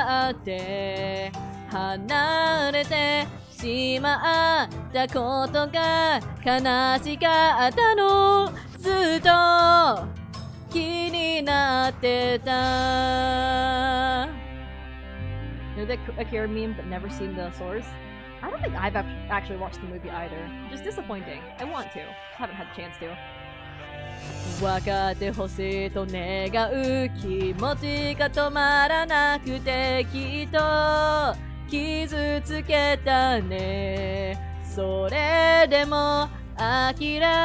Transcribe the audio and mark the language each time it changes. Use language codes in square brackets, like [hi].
[ja] って離れてしまったことが悲しかったのずっと気になってた [en] You know the Akira meme but never seen the source? I don't think I've actually watched the movie either. Just disappointing. I want to. Haven't had a chance to. [ja] 分かってほしいと願う気持ちが止まらなくてきっと傷つけたねそれでも諦